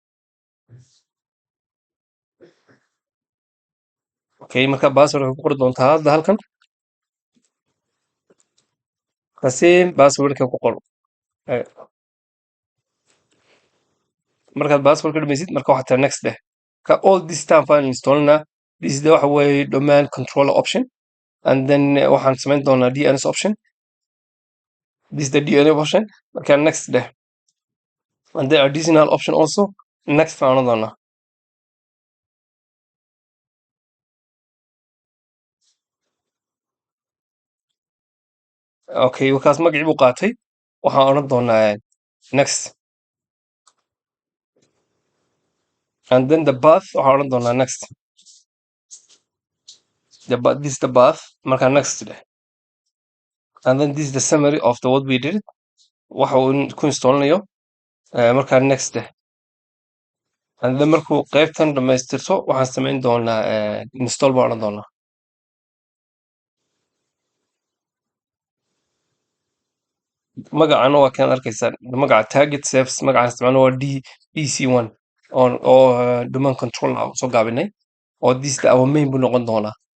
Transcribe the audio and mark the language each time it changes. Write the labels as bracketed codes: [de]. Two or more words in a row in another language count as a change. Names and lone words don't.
[so] Okay, marka passwordka ku qori doontaa hadda halkan. Same passwordka ku qor. Markaad passwordka dhamaysid, marka waxaad tiraa next dheh. [en] Marka all this time file installna, this is [so] waxa weeye [en] domain controller option, and then [so] waxaan samayn doonaa [en] DNS option. This is the DNS option. [so] Marka next dheh. [en] And the additional option also next [so] baan odhan doonaa. Okay, wakaas magacii buu qaatay. Waxaan odhan doonaa next. [en] And then the path [so] waxaan odhan doonaa next. [en] This is the path. [so] Marka next dheh. [en] And then this is the summary of what we did. [so] Waxa uu ku installanayo. Marka next dheh. [en] And then [so] markuu qaybtan dhamaystirto waxaan samayn doonaa install baan odhan doonaa. Magacana waa kan arkaysaan. Magaca target saves magacaan isticmaalno waa DC1 oo [en] domain control [so] ah soo gaabinay. Oo [en] this our main [so] buu noqon doonaa.